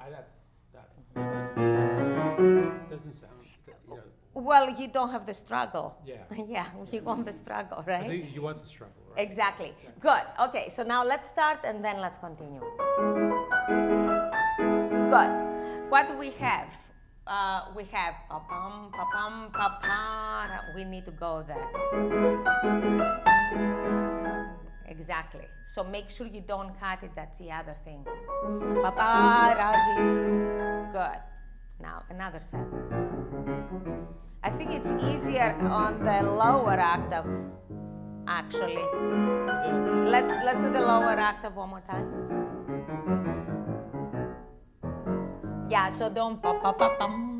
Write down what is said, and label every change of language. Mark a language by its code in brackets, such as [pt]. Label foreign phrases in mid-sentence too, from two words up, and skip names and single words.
[en] It doesn't sound, you know. Well, you don't have the struggle. Yeah. Yeah, you want the struggle, I right? think you want the struggle, right? Exactly. Good. Okay, so now let's start and then let's continue. Good. What do we have? We have pa-pam, pa-pam, pa-pa. We need to go there. Exactly. So make sure you don't cut it. That's the other thing. Pa-pa-ra-hi. Good. Good. Now, another set. I think it's easier on the lower octave, actually. Let's do the lower octave one more time. Yeah, so don't pa-pa-pa-pum.